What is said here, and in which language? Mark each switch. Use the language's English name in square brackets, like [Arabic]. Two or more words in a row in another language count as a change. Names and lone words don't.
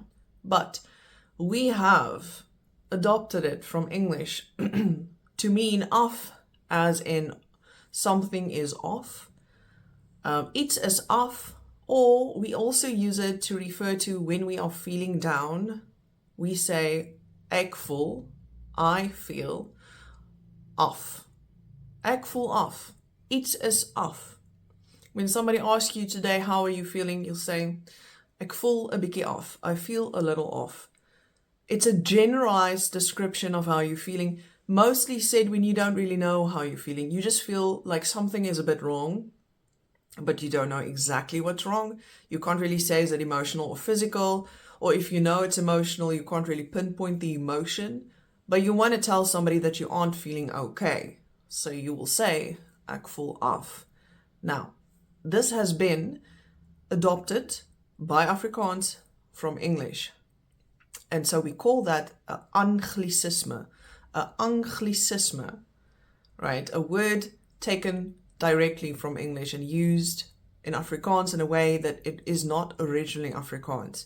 [English] But we have adopted it from English to mean off, as in something is off. [Afrikaans] Iets is [English] off, or we also use it to refer to when we are feeling down. We say [Afrikaans] ek voel, [English] I feel off. [Afrikaans] Ek voel off. Iets is off. [English] When somebody asks you today, how are you feeling? You'll say, [Afrikaans] ek voel 'n bietjie off. [English] I feel a little off. It's a generalized description of how you're feeling, mostly said when you don't really know how you're feeling. You just feel like something is a bit wrong, but you don't know exactly what's wrong. You can't really say is it emotional or physical, or if you know it's emotional, you can't really pinpoint the emotion, but you want to tell somebody that you aren't feeling okay. So you will say, [Afrikaans] ek voel af. [English] Now, this has been adopted by Afrikaans from English. And so we call that an anglicisme. An anglicisme, right? A word taken directly from English and used in Afrikaans in a way that it is not originally Afrikaans.